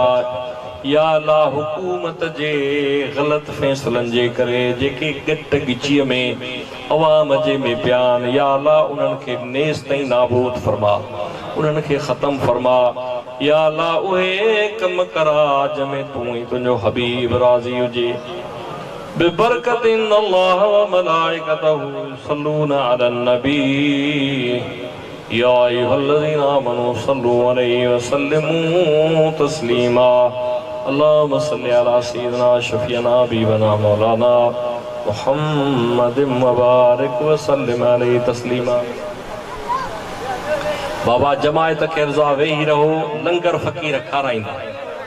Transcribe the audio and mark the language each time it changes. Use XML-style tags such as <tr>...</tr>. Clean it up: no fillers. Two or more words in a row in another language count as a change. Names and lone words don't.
<ar>يا الله</ar> <sd>हुकूमत जे ग़लत फ़ैसलनि जे करे जेके गिट गिचीअ में अवाम जे में बयान,</sd> <ar>يا الله</ar> <sd>उन्हनि खे नेस ताईं नाबूद फरमा, उन्हनि खे ख़त्म फरमा।</sd> <ar>يا الله</ar> <sd>उहे कम करा जंहिंमें तूं ई तुंहिंजो हबीब राज़ी हुजे।</sd> <ar>ببركت الله وملائكته يصلون على النبي يا أيها الذين آمنوا صلوا عليه وسلموا تسليما. اللهم صل على سيدنا شفيعنا حبيبنا مولانا محمد وبارك وسلم عليه تسليما.</ar> <sd>बाबा जमायत के रज़ा वेही रहो, लंगर फ़कीर खाराईंदा।</sd>